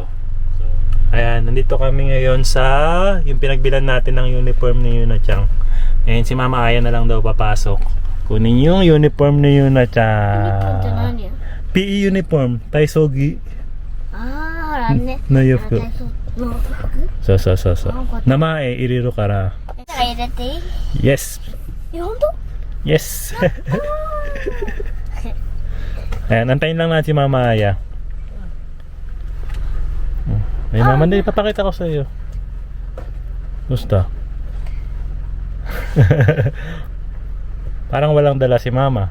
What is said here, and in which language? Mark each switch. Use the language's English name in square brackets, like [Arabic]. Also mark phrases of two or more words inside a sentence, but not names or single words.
[Filipino] So, ayan, nandito kami ngayon sa yung pinagbilan natin ng uniform ni Yuna-chan. Ayan, si Mama Aya na lang daw papasok. Kunin yung uniform ni Yuna-chan. [English] PE uniform, [Japanese] 体操着の洋服. [English] So. [Japanese] 名前入れるから. [English] Yes. Yes. [Filipino] Ayan, antayin lang natin si Mama Aya. Ay, Mama, hindi, papakita ko sa iyo. Gusto? Parang walang dala si Mama.